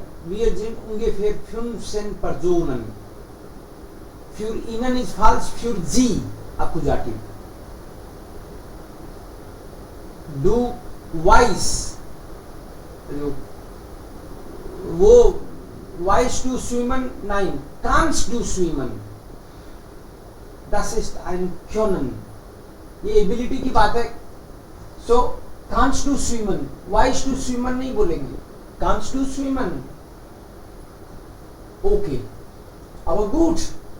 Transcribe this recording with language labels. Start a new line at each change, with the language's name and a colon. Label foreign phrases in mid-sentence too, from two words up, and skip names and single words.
German: Wir sind ungefähr 15 Personen. Für Ihnen ist falsch, für Sie, Akkusativ. Du weißt, also, wo weißt du schwimmen? Nein, kannst du schwimmen? Das ist ein Können.
Hindi: ये एबिलिटी की बात है.
German: So kannst du schwimmen? weißt du schwimmen
Hindi: नहीं बोलेंगे.
German: Kannst du schwimmen? Okay. Aber gut.